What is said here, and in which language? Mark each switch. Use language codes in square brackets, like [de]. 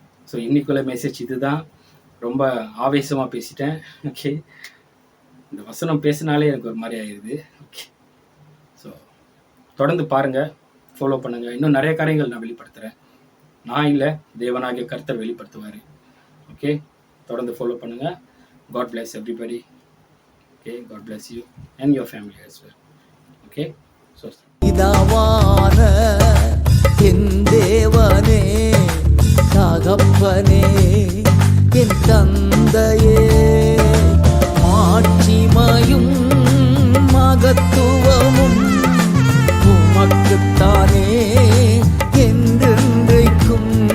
[ta] So இன்னைக்குள்ள message இதுதான். ரொம்ப ஆவேசமாக பேசிட்டேன். ஓகே, இந்த வசனம் பேசினாலே எனக்கு ஒரு மாதிரி ஆயிடுது. ஓகே, ஸோ தொடர்ந்து பாருங்கள், ஃபாலோ பண்ணுங்கள். இன்னும் நிறைய காரியங்கள் நான் வெளிப்படுத்துகிறேன். நான் இல்லை, தேவனாகிய கர்த்தர் வெளிப்படுத்துவார். ஓகே, தொடர்ந்து ஃபாலோ பண்ணுங்கள். [en] God bless everybody. Okay, God bless you and your family as well. Okay, so [ta] இதாவான என் தேவனே, தகப்பனே, என் தந்தையே, மாட்சிமையும் மகத்துவமும் உமக்குத்தானே என்றென்றைக்கும்.